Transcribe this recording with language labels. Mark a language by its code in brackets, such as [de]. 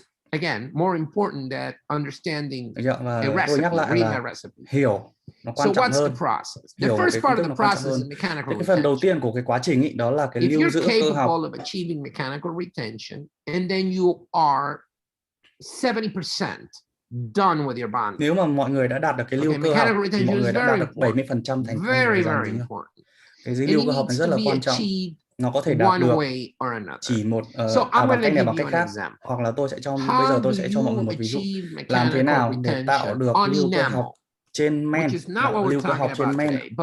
[en] Again, more important than understanding a recipe, [vi] tôi nhắc lại là hiểu nó quan trọng hơn. [en] The first part of the process is mechanical [vi] cái phần đầu tiên của cái quá trình ý, đó là cái lưu giữ cơ học. [en] If you're capable of achieving mechanical retention, and then you are 70% done with your bonding. [vi] Nếu mà mọi người đã đạt được cái lưu cơ học, thì mọi người đã đạt được 70% thành công. [en] Very important. [vi] Cái lưu cơ học này rất là quan trọng. Nó có thể đạt được chỉ một bằng cách này bằng cách khác, hoặc là bây giờ tôi sẽ cho mọi người một ví dụ làm thế nào để tạo được lưu cơ học trên men, lưu cơ học trên men.